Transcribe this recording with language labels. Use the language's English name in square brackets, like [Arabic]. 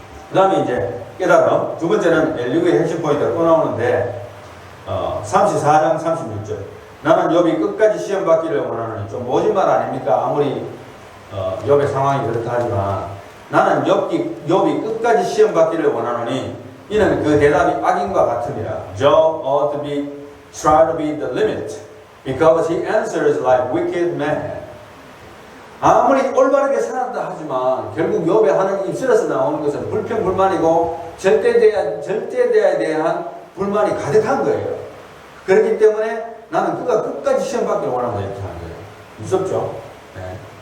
[Korean] 그 다음에 이제 깨달음. 두 번째는 엘리후의 핵심 포인트가 또 나오는데 34장 36절. 나는 욥이 끝까지 시험 받기를 원하노니 좀 모진 말 아닙니까? 아무리 욥의 상황이 그렇다 하지만 나는 욥이 끝까지 시험 받기를 원하노니 이는 그 대답이 악인과 같으니라. [English] Job ought to be try to be the limit because he answers like wicked man. [Korean] 아무리 올바르게 살았다 하지만 결국 욥의 하는 입술에서 나오는 것은 불평불만이고 절대되어야 대한 불만이 가득한 거예요. 그렇기 때문에 나는 그가 끝까지 시험 받기를 원한다 이렇게 하는 거예요. 무섭죠? 네.